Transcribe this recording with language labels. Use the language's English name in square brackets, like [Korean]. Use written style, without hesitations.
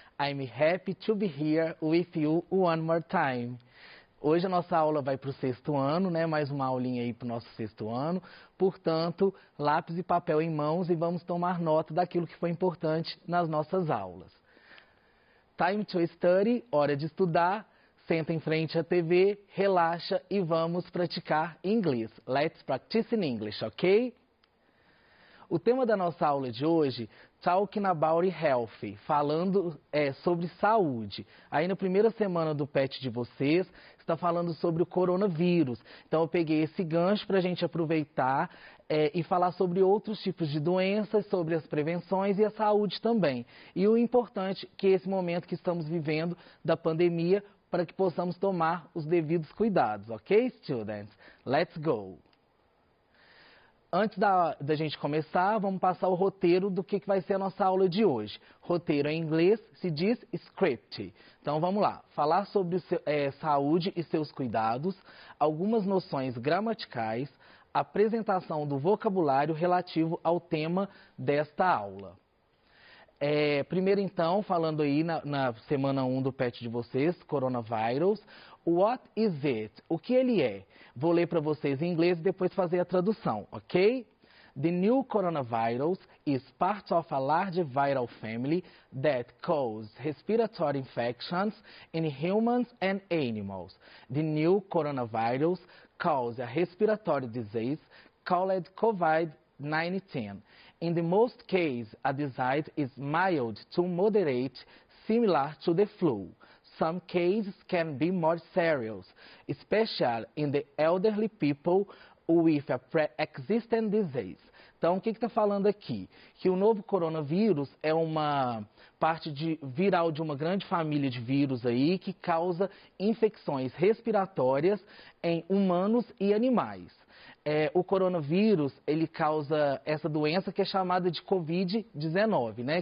[English] I'm happy to be here with you one more time. [Portuguese] Hoje a nossa aula vai para o 6º ano, né? Mais uma aulinha aí para o nosso 6º ano. Portanto, lápis e papel em mãos e vamos tomar nota daquilo que foi importante nas nossas aulas. [English] Time to study, [Portuguese] hora de estudar. Senta em frente à TV, relaxa e vamos praticar inglês. [English] Let's practice in English, ok? [Portuguese] O tema da nossa aula de hoje, [English] Talking about health, [Portuguese] falando sobre saúde. Aí na primeira semana do PET de vocês, está falando sobre o coronavírus. Então eu peguei esse gancho para a gente aproveitar e falar sobre outros tipos de doenças, sobre as prevenções e a saúde também. E o importante que esse momento que estamos vivendo da pandemia, para que possamos tomar os devidos cuidados, [English] ok, students? Let's go! [Portuguese] Antes da gente começar, vamos passar o roteiro do que vai ser a nossa aula de hoje. Roteiro em inglês se diz script. Então vamos lá, falar sobre saúde e seus cuidados, algumas noções gramaticais, apresentação do vocabulário relativo ao tema desta aula. Primeiro então, falando aí na semana 1 do PET de vocês, [English] Coronavirus, what is it? [Portuguese] O que ele é? Vou ler para vocês em inglês e depois fazer a tradução, ok? [English] The new coronavirus is part of a large viral family that causes respiratory infections in humans and animals. The new coronavirus causes a respiratory disease called COVID-19. In the most cases, a disease is mild to moderate, similar to the flu. Some cases can be more serious, especially in the elderly people with a pre-existing disease. [Portuguese] Então, o que está falando aqui? Que o novo coronavírus é uma parte viral de uma grande família de vírus aí que causa infecções respiratórias em humanos e animais. O coronavírus, ele causa essa doença que é chamada de Covid-19, né?